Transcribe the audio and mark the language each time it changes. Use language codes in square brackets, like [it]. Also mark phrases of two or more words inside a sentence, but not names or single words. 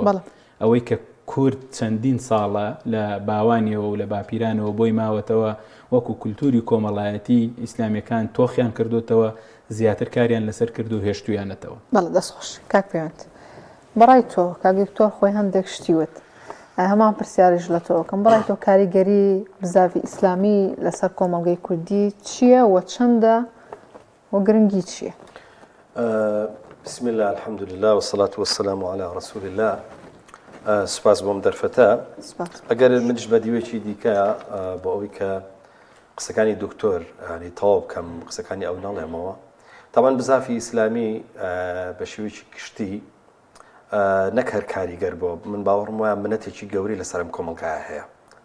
[ckb] ئەوەی کە کورد چەندین ساڵە لە باوانیەوە و لە باپیرانەوە بۆی ماوەتەوە وەکو کولتوری کۆمەڵایەتی ئیسلامیەکان تۆخیان کردوتەوە، زیاتر کاریان لەسەر کرد و هێشتویانەتەوە. بەڵێ دەستخۆش کاک پەیوەند. بەڕای تۆ کاگدکتۆر خۆی هەندێک شتیوت، هەمان پرسیاریش لە تۆ کەم، بەڕای تۆ کاریگەری بزاوی ئیسلامی لەسەر کۆمەڵگەی کوردی چییە و چەندە و گرنگی چییە؟ [ar] بسم الله الحمد لله والصلاة والسلام على رسول الله. [ckb] سپاس بۆم دەرفەتە. ئەگەر منش بە دیوێکی دیکە بۆ ئەوەی کە قسەکانی دکتۆر ینی تەواو بکەم قسەکانی ئەو ناڵێمەوە. تاوان بزافی ئیسلامی بە شێوەیەکی گشتی نەک هەر کاریگەر بۆ من باوەڕم وایە منەتێکی گەوری لەسەر ئەم کۆمەڵگایە هەیە.